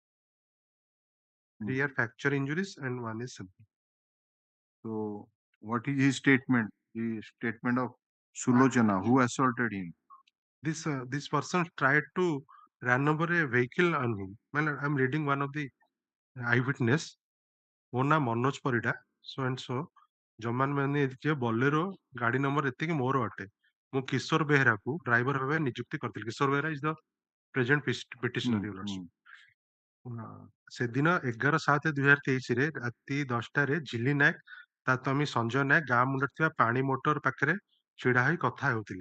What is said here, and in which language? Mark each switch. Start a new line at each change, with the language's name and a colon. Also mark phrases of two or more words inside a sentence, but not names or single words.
English: 3 are fracture injuries and 1 is simple. So what is his statement? The statement of Sulochana, who assaulted him? This person tried to run over a vehicle on him. Well, I'm reading one of the eyewitness.
Odia: ମୋ ନାଁ ମନୋଜ ପରିଡ଼ା,
English: so and so.
Odia: ଜମାନ ମାନେ ଏତିକି ବୋଲେରୋ ଗାଡି ନମ୍ବର ଏତିକି ମୋର ଅଟେ। ମୁଁ କିଶୋର ବେହେରାକୁ ଡ୍ରାଇଭର ଭାବେ ନିଯୁକ୍ତି କରିଥିଲି।
English: କିଶୋର ବେହେରା is the present petitioner.
Odia: ସେଦିନ 11/7/2023 ରାତି 10ଟାରେ ଝିଲି ନାୟକ ତା ସ୍ୱାମୀ ସଞ୍ଜୟ ନାୟକ ଗାଁ ମୁଣ୍ଡରେ ଥିବା ପାଣି ମୋଟର ପାଖରେ ଛିଡା ହୋଇ କଥା ହେଉଥିଲେ।